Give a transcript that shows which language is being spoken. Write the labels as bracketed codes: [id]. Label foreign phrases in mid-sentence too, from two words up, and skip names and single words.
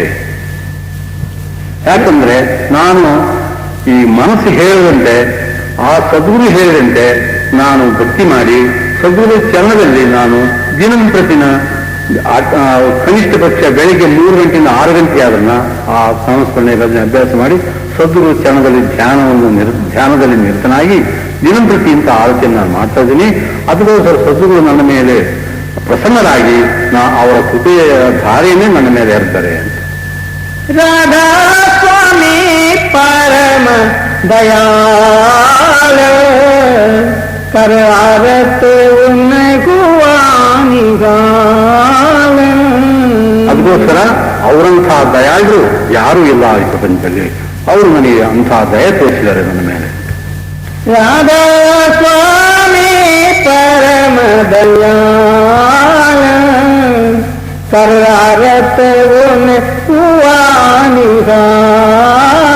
[kn] ಯಾಕಂದ್ರೆ ನಾನು ಈ ಮನಸ್ಸು ಹೇಳಿದಂತೆ, ಆ ಸದ್ಗುರು ಹೇಳಿದಂತೆ ನಾನು ಭಕ್ತಿ ಮಾಡಿ ಸದ್ಗುರು ಚರಣದಲ್ಲಿ ನಾನು ದಿನಂಪ್ರತಿನ ಕನಿಷ್ಠ ಪಕ್ಷ ಬೆಳಿಗ್ಗೆ 3 ಗಂಟೆಯಿಂದ 6 ಗಂಟೆ ಆದ್ರನ್ನ ಆ ಸಂಸ್ಮರಣೆ ಅಭ್ಯಾಸ ಮಾಡಿ ಸದ್ಗುರು ಚರಣದಲ್ಲಿ ಧ್ಯಾನದಲ್ಲಿ ನಿರತನಾಗಿ ದಿನಂಪ್ರತಿ ಇಂಥ ಆಲೋಚನೆ ನಾನು ಮಾಡ್ತಾ ಇದ್ದೀನಿ. ಅದಕ್ಕೋಸ್ಕರ ಸದ್ಗುರು ನನ್ನ ಮೇಲೆ ಪ್ರಸನ್ನರಾಗಿ ಅವರ ಕೃಪೆಯ ಧಾರೆಯನ್ನೇ ನನ್ನ ಮೇಲೆ ಇರ್ತಾರೆ ಅಂತ. [hi] राधा स्वामी परम दयाल कर आरत निगाल. [kn] ಅದಕ್ಕೋಸ್ಕರ ಅವರಂಥ ದಯಾಳು ಯಾರೂ ಇಲ್ಲ ಈ ಪ್ರಪಂಚದಲ್ಲಿ. ಅವರು ನನಗೆ ಅಂಥ ದಯ ತೋರಿಸಿದ್ದಾರೆ ನನ್ನ ಮೇಲೆ. [hi] राधा स्वामी परम दयाल कर आरत निगाल.